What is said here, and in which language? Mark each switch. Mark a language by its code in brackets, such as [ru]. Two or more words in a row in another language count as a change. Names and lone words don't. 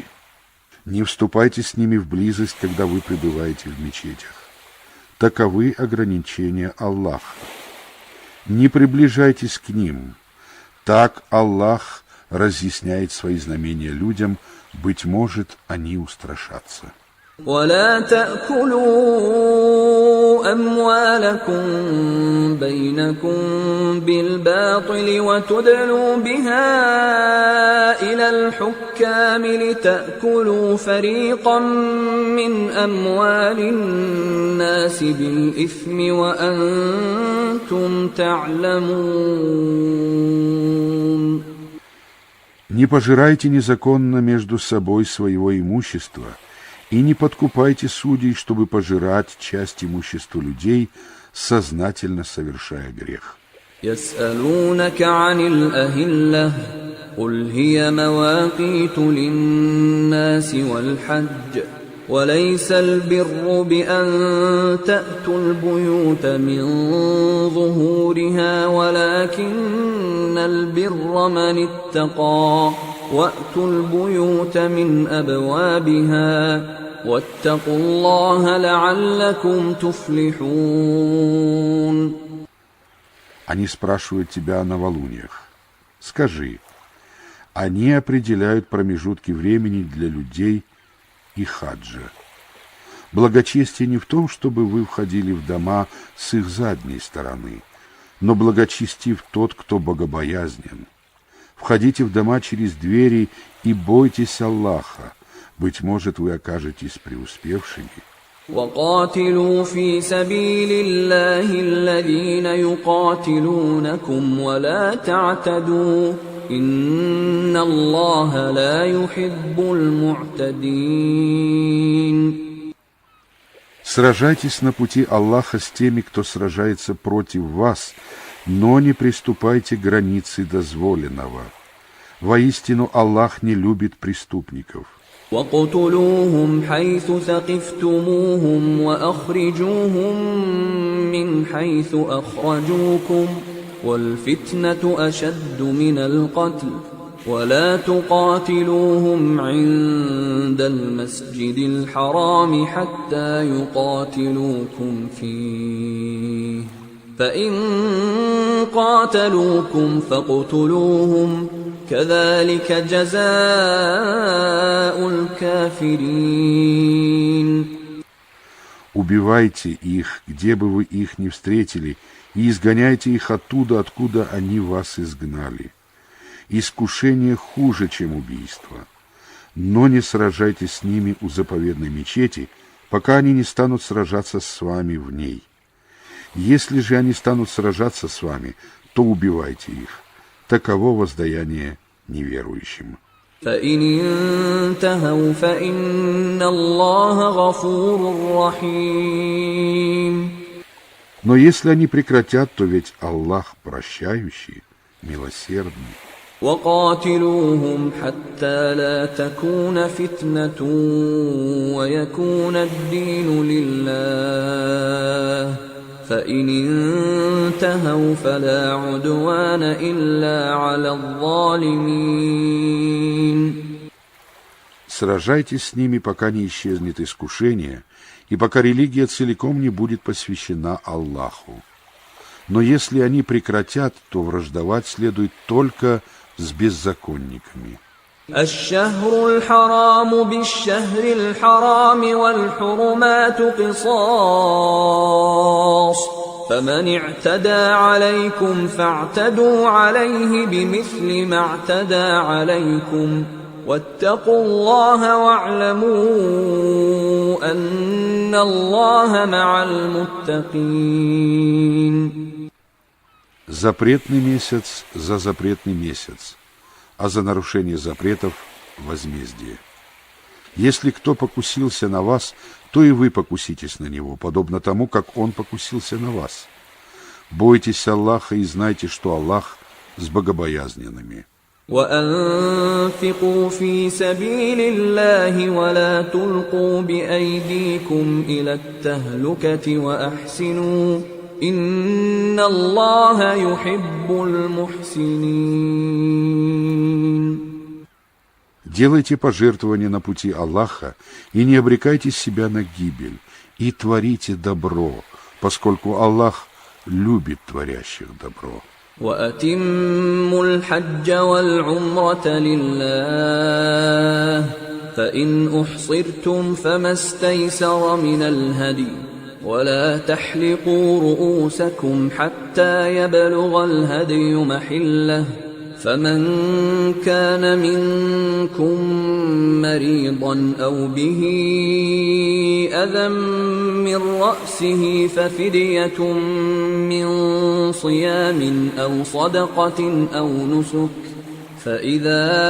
[ru] Не вступайте с ними в близость, когда вы пребываете в мечетях. Таковы ограничения Аллаха. Не приближайтесь к ним. Так Аллах разъясняет свои знамения людям, быть может, они устрашатся. [ar] ولا تأكلوا أموالكم بينكم بالباطل وتدلوا بها إلى الحكام لتأكلوا فريقا من أموال الناس بالإثم وأنتم تعلمون. [ru] Не пожирайте незаконно между собой своего имущества, и не подкупайте судей, чтобы пожирать часть имущества людей, сознательно совершая грех. [ar] يسألونك عن الأهلة قل هي مواقيت للناس والحج وليس البر بأن تأتوا البيوت من ظهورها ولكن البر من اتقى وأتوا البيوت من أبوابها واتقوا الله لعلكم تفلحون. [ru] Они спрашивают тебя о новолуниях. Скажи, они определяют промежутки времени для людей и хаджа. Благочестие не в том, чтобы вы входили в дома с их задней стороны, но благочестив тот, кто богобоязнен. Входите в дома через двери и бойтесь Аллаха. Быть может, вы окажетесь преуспевшими. [ar] وقاتلوا في سبيل الله الذين يقاتلونكم ولا تعتدوا إن الله لا يحب المعتدين. [ru] Сражайтесь на пути Аллаха с теми, кто сражается против вас, но не приступайте к границе дозволенного. Воистину Аллах не любит преступников. [ar] وَاقْتُلُوهُمْ حَيْثُ ثَقِفْتُمُوهُمْ وَأَخْرِجُوهُمْ مِنْ حَيْثُ أَخْرَجُوكُمْ وَالْفِتْنَةُ أَشَدُّ مِنَ الْقَتْلِ وَلَا تُقَاتِلُوهُمْ عِندَ الْمَسْجِدِ الْحَرَامِ حَتَّى يُقَاتِلُوكُمْ فِيهِ فَإِنْ قَاتَلُوكُمْ فَاقْتُلُوهُمْ كذلك جزاء الكافرين. [ru] Убивайте их, где бы вы их ни встретили, и изгоняйте их оттуда, откуда они вас изгнали. Искушение хуже, чем убийство. Но не сражайтесь с ними у заповедной мечети, пока они не станут сражаться с вами в ней. Если же они станут сражаться с вами, то убивайте их. Таково воздаяние неверующим. [ar] فَإِنِ انْتَهَوْا فَإِنَّ اللَّهَ غَفُورٌ رَحِيمٌ. [ru] Но если они прекратят, то ведь Аллах прощающий, милосердный. [ar] وقاتلوهم حتى لا تكون فتنة ويكون الدين لله فإن انتهوا فلا عدوان إلا على الظالمين. [ru] Сражайтесь с ними, пока не исчезнет искушение, и пока религия целиком не будет посвящена Аллаху. Но если они прекратят, то враждовать следует только с беззаконниками. [ar] الشهر الحرام بالشهر الحرام والحرمات قصاص فمن اعتدى عليكم فاعتدوا عليه بمثل ما اعتدى عليكم واتقوا الله واعلموا أن الله مع المتقين. [ru] Запретный месяц за запретный месяц, а за нарушение запретов возмездие. Если кто покусился на вас, то и вы покуситесь на него, подобно тому, как он покусился на вас. Бойтесь Аллаха и знайте, что Аллах с богобоязненными. [ar] وأنفقوا في سبيل الله ولا تلقوا بأيديكم إلى التهلكة وأحسنوا إن الله يحب المحسنين. [ru] Делайте пожертвования на пути Аллаха и не обрекайте себя на гибель, и творите добро, поскольку Аллах любит творящих добро. [ar] وأتموا الحج والعمرة لله فإن أحصرتم فما استيسر من الهدي ولا تحلقوا رؤوسكم حتى يبلغ الهدي محله فمن كان منكم مريضا أو به أذى من رأسه ففدية من صيام أو صدقة أو نسك فإذا